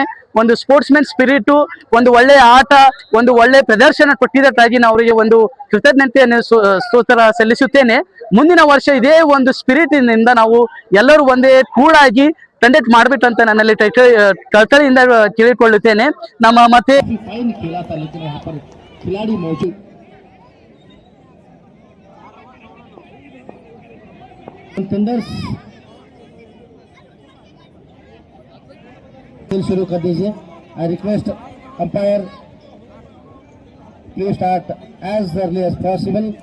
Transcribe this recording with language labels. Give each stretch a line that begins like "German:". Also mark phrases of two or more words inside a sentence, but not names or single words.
Kannada: ಒಂದು
English: sports man spirit,
Kannada: ಒಂದು ಒಳ್ಳೆ ಆಟ, ಒಂದು ಒಳ್ಳೆ ಪ್ರದರ್ಶನ ಕೊಟ್ಟಿದ್ದಕ್ಕಾಗಿ ನಾನು ಅವರಿಗೆ ಒಂದು ಕೃತಜ್ಞತೆಯನ್ನು ಸ್ತೋತ್ರ ಸಲ್ಲಿಸುತ್ತೇನೆ. ಮುಂದಿನ ವರ್ಷ ಇದೇ ಒಂದು ಸ್ಪಿರಿಟ್ ಇಂದ ನಾವು ಎಲ್ಲರೂ ಒಂದೇ ಕೂಡಾಗಿ ಕಂಡಕ್ಟ್ ಮಾಡ್ಬಿಟ್ಟಂತ ನನ್ನಲ್ಲಿ ಕಳಕಳಿಯಿಂದ ಕೇಳಿಕೊಳ್ಳುತ್ತೇನೆ. ನಮ್ಮ ಮತ್ತೆ
Hindi: खिलाड़ी मौजूद थंडर्स शुरू कर दीजिए.
English: I request umpire please start as early as possible.